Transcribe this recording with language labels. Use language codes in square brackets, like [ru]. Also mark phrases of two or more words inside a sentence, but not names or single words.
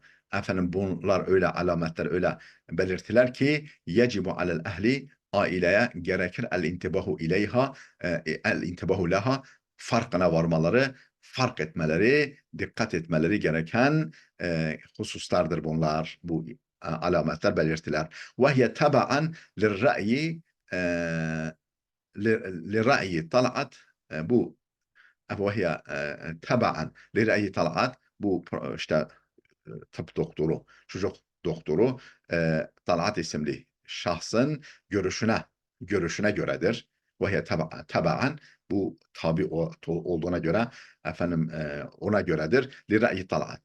[tr] Efendim bunlar öyle alametler, öyle belirtiler ki [ar] يجب على الأهل, [tr] aileye gerekir [ar] الانتباه إليها الانتباه لها, [tr] farkına varmaları, fark etmeleri, dikkat etmeleri gereken hususlardır bunlar. Bu alametler, belirtiler. [ar] وهي تبعا لرأي لرأي طلعت, bu وهي تبعا لرأي طلعت, [tr] bu işte tıp doktoru, çocuk doktoru Talat isimli şahsın görüşüne göredir. [ar] وتبعا, [tr] bu tabi olduğuna göre, efendim ona göredir. [ar] Lira'yi Talat.